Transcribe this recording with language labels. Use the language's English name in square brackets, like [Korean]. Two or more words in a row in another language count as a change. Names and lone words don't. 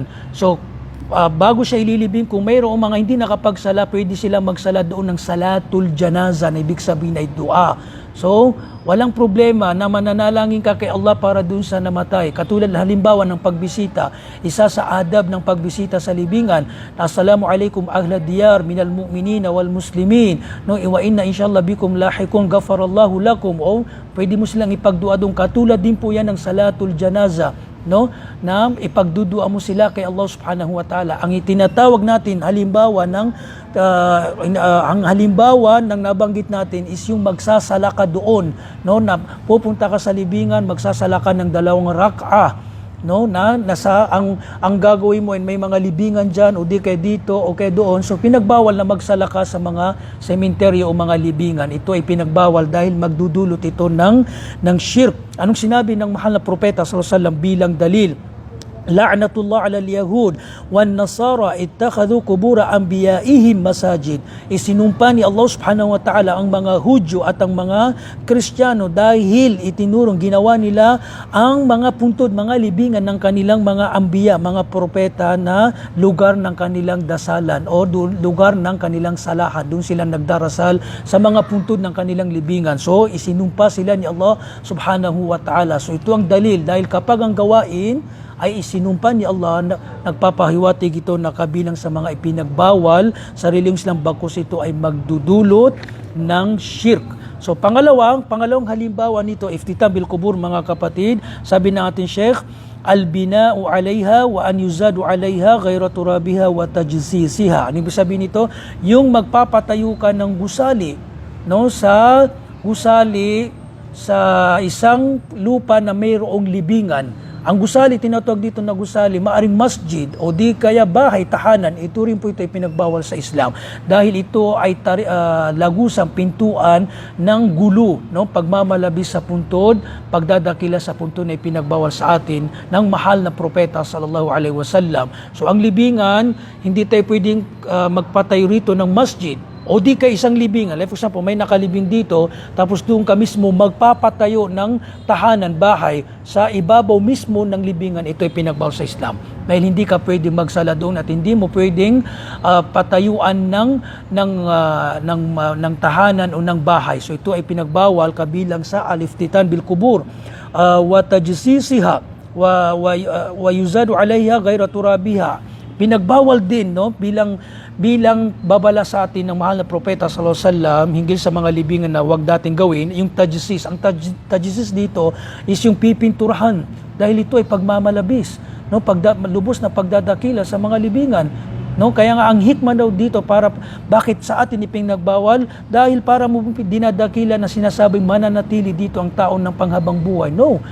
[Filipino] So bago siya ililibing, kung mayroong mga hindi nakapagsala, pwede sila magsala doon ng [Arabic] صلاة الجنازة, [Filipino] na ibig sabihin ay dua. So, walang problema na mananalangin ka kay Allah para doon sa namatay. Katulad halimbawa ng pagbisita, isa sa adab ng pagbisita sa libingan, [Arabic] السلام عليكم أهل الديار من المؤمنين والمسلمين, no, وإنا إن شاء الله بكم لاحقون غفر الله لكم. [Filipino] O pwede mo silang ipagdua doon. Katulad din po yan ng [Arabic] صلاة الجنازة, [Filipino] no, na ipagdudua mo sila kay Allah [Arabic] سبحانه وتعالى. [Filipino] Ang itinatawag natin halimbawa ng ang halimbawa ng nabanggit natin is yung magsasala ka doon, no, na pupunta ka sa libingan, magsasala ka ng 2 rak'a, no, na nasa ang gagawin mo, may mga libingan diyan o di kay dito o kay doon. So pinagbawal na magsala ka sa mga sementeryo o mga libingan. Ito ay pinagbawal dahil magdudulot ito ng shirk. Anong sinabi ng mahal na propeta [Arabic] صلى الله عليه وسلم [Filipino] bilang dalil? [Arabic] لعنة الله على اليهود والنصارى اتخذوا قبور أنبيائهم مساجد. [Filipino] Isinumpa ni Allah [Arabic] سبحانه وتعالى [Filipino] ang mga Hudyo at ang mga Kristiyano dahil itinurong, ginawa nila ang mga puntod, mga libingan ng kanilang mga ambiya, mga propeta, na lugar ng kanilang dasalan o lugar ng kanilang salahan. Doon sila nagdarasal sa mga puntod ng kanilang libingan. So isinumpa sila ni Allah [Arabic] سبحانه وتعالى. [Filipino] So ito ang dalil, dahil kapag ang gawain ay isinumpa ni Allah, nagpapahiwatig ito na kabilang sa mga ipinagbawal sa relihiyong Islam, bagkus ito ay magdudulot ng shirk. So pangalawang halimbawa nito, [Arabic] افتتاح بالقبور, [Filipino] mga kapatid, sabi ng ating Sheikh, [Arabic] البناء عليها وأن يزاد عليها غير ترابها وتجصيصها. [Filipino] Ano ibig sabihin nito? Yung magpapatayo ka ng gusali, no, sa gusali sa isang lupa na mayroong libingan. Ang gusali, tinatawag dito na gusali, maaring masjid o di kaya bahay, tahanan. Ito rin po ito ay pinagbawal sa Islam dahil ito ay lagusang pintuan ng gulo, no? Pagmamalabis sa puntod, pagdadakila sa puntod ay pinagbawal sa atin ng mahal na propeta [Arabic] صلى الله عليه وسلم. [Filipino] So ang libingan, hindi tayo pwedeng magpatayo rito ng masjid o di ka isang libingan. [English] Like for example, [Filipino] may nakalibing dito, tapos doon ka mismo magpapatayo ng tahanan, bahay, sa ibabaw mismo ng libingan. Ito ay pinagbawal sa Islam. Dahil hindi ka pwedeng magsala doon at hindi mo pwedeng patayuan ng tahanan o ng bahay. So ito ay pinagbawal kabilang sa [Arabic] الافتتاح بالقبور وتجصيصها ويزاد عليها غير ترابها. [Filipino] Pinagbawal din, no, bilang babala sa atin ng mahal na propeta [Arabic] صلى الله عليه وسلم [Filipino] hinggil sa mga libingan na wag dating gawin, yung tajsis. Ang tajsis dito is yung pipinturahan, dahil ito ay pagmamalabis, no, lubos na pagdadakila sa mga libingan, no. Kaya nga ang hikmah daw dito, para bakit sa atin ipinagbawal, dahil para mo dinadakila na sinasabing mananatili dito ang taon ng panghabang buhay.